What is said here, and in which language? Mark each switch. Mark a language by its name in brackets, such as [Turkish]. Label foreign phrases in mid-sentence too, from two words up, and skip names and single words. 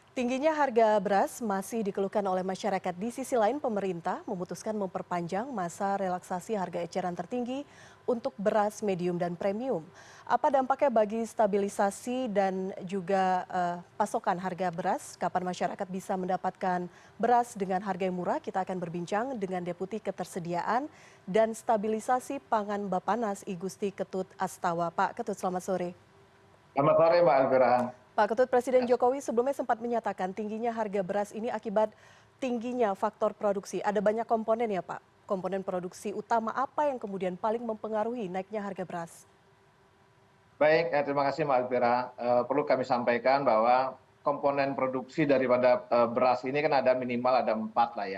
[Indonesian] Tingginya harga beras masih dikeluhkan oleh masyarakat. Di sisi lain, pemerintah memutuskan memperpanjang masa relaksasi harga eceran tertinggi untuk beras medium dan premium. Apa dampaknya bagi stabilisasi dan juga pasokan harga beras? Kapan masyarakat bisa mendapatkan beras dengan harga yang murah? Kita akan berbincang dengan Deputi Ketersediaan dan Stabilisasi Pangan Bapanas I Gusti Ketut Astawa. Pak Ketut, selamat sore. Selamat sore Mbak Elvira. Pak Ketut, Presiden Jokowi sebelumnya sempat menyatakan tingginya harga beras ini akibat tingginya faktor produksi. Ada banyak komponen ya Pak? Komponen produksi utama apa yang kemudian paling mempengaruhi naiknya harga beras? Baik, terima kasih Mbak Elvira. Perlu kami sampaikan bahwa komponen produksi daripada beras ini kan ada minimal ada 4 lah ya.